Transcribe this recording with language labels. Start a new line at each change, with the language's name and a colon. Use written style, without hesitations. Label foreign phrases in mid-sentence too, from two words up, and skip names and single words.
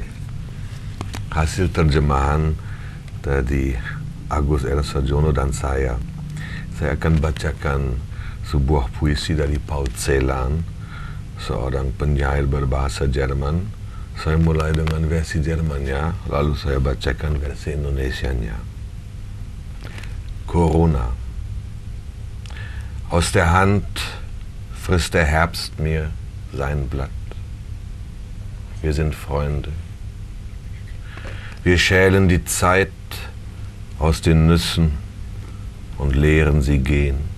Indonesian: Hasil terjemahan dari Agus R. Sarjono dan saya akan bacakan sebuah puisi dari Paul Celan, seorang penyair berbahasa Jerman. Saya mulai dengan versi Jermannya, lalu saya bacakan versi Indonesianya. Corona.
German: Aus der Hand frisst der Herbst mir sein Blatt. Wir sind Freunde. Wir schälen die Zeit aus den Nüssen und lehren sie gehen.